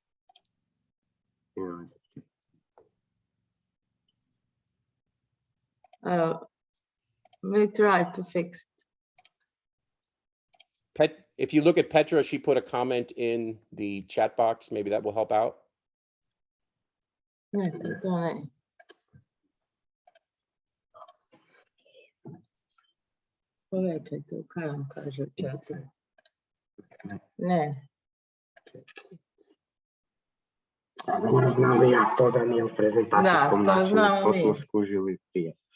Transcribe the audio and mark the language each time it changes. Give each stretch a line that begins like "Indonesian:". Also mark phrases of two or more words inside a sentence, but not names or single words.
English: We try to fix it. If you look at Petra, she put a comment in the chat box. Maybe that will help out.
Croatian: Povećajte u kaj vam kaže u chatu. Ne. Dobro znam ja to da nije u prezentacijskom načinu, to smo skužili prije.